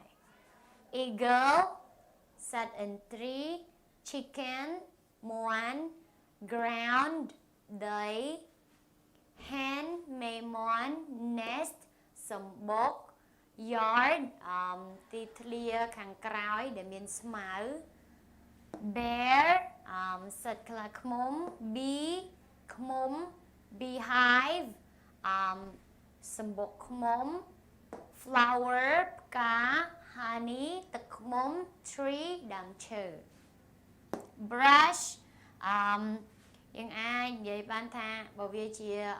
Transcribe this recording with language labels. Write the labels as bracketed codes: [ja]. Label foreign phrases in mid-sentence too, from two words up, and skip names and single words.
[en] Eagle, sat in tree, chicken, one, ground, day, hen, maimon, nest, some book, yard, tí clear [km] ខាងក្រោយដែលមានស្មៅ bear សត្វខ្លាឃ្មុំ bee ឃ្មុំ beehive សម្បុកឃ្មុំ flower ផ្កា honey ទឹកឃ្មុំ tree ដើមឈើ brush យើងអាចនិយាយបានថាបើវាជា